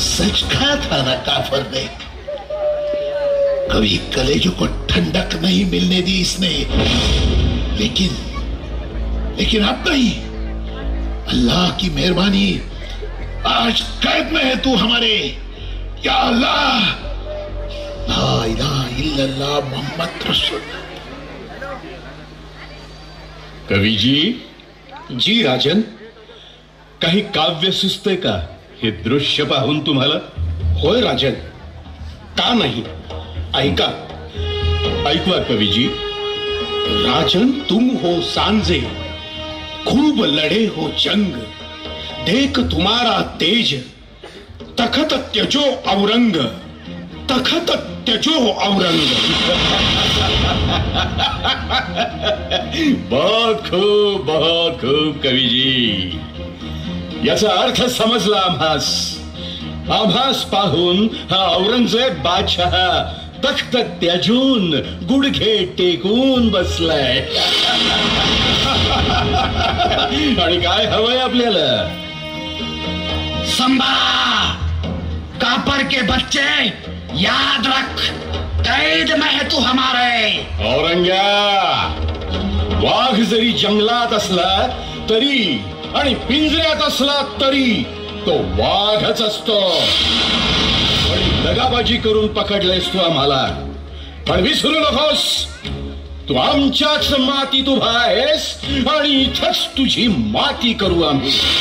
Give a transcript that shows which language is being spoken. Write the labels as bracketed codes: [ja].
[hi] सच कहा था ना काफर ने, कभी कलेजों को ठंडक नहीं मिलने दी इसने, लेकिन अब नहीं। अल्लाह की मेहरबानी, आज कैद में है तू हमारे। या अल्लाह, [ar] ला इलाहा इल्लल्लाह मोहम्मद रसूलुल्लाह। [mr] कवी जी राजन, काही काव्य सुचते का हे दृश्य पाहून तुम्हाला? होय राजन, का नाही, ऐका। ऐकवा कवीजी। [hi] राजन तुम हो सांझे, खूब लड़े हो जंग, देख तुम्हारा तेज, तखत त्यजो औरंग, तखत त्यजो औरंग। [mr] बहुत खूप कवीजी, याचा अर्थ समजला आम्हास पाहून हा औरंगजेब बादशाह तख्त त्याजून गुडघे टेकून बसलाय। आणि काय हवंय आपल्याला? [hi] संभा, कापर के बच्चे, याद रख, कैद में है तू हमारे। [mr] औरंग्या, वाघ जरी जंगलात असला तरी आणि पिंजऱ्यात असला तरी तो वाघच असतो। दगाबाजी करून पकडलेस तू आम्हाला, पण विसरू नकोस, तू आमच्याच मातीत उभा आहेस आणि इथंच तुझी माती करू आम्ही।